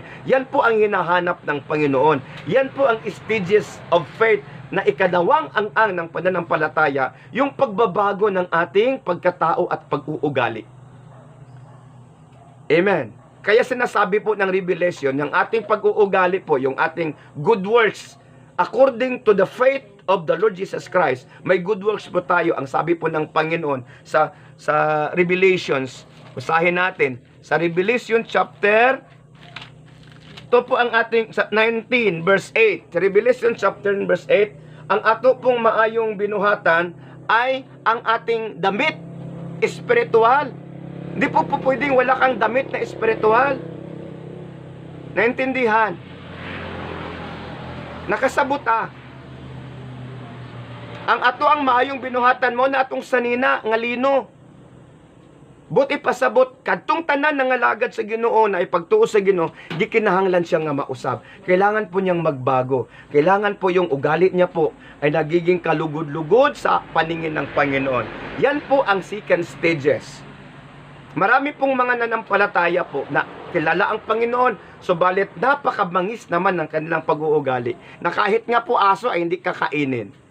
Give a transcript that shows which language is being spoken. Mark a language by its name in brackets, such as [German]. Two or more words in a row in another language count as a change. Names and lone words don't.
[Filipino] Yan po ang hinahanap ng Panginoon. Yan po ang [English] stages of faith [Filipino] na ikadawang ang ng pananampalataya, yung pagbabago ng ating pagkatao at pag-uugali. Amen. Kaya sinasabi po ng Revelation, yung ating pag-uugali po, yung ating [English] good works, according to the faith of the Lord Jesus Christ, [Filipino] may [English] good works [Filipino] po tayo. Ang sabi po ng Panginoon sa Revelations, usahin natin, sa Revelation chapter, ito po ang ating 19 verse 8. Sa Revelation chapter verse 8, ang [Cebuano] ato pong maayong binuhatan [Filipino] ay ang ating damit espiritual. Hindi po pwedeng wala kang damit na espiritual. Naintindihan? [Cebuano] Nakasabot ang ato ang maayong binuhatan mo na atong sanina nga lino. Buti pasabot kadtong tanan nga lagad sa Ginoo na ipagtuo sa Ginoo, di kinahanglan siya nga mausab. [Filipino] Kailangan po niyang magbago. Kailangan po yung ugali niya po ay nagiging kalugod-lugod sa paningin ng Panginoon. Yan po ang [English] second stages. [Filipino] Marami pong mga nanampalataya po na kilala ang Panginoon, subalit napakabangis naman ng kanilang pag-uugali na kahit nga po aso ay hindi kakainin.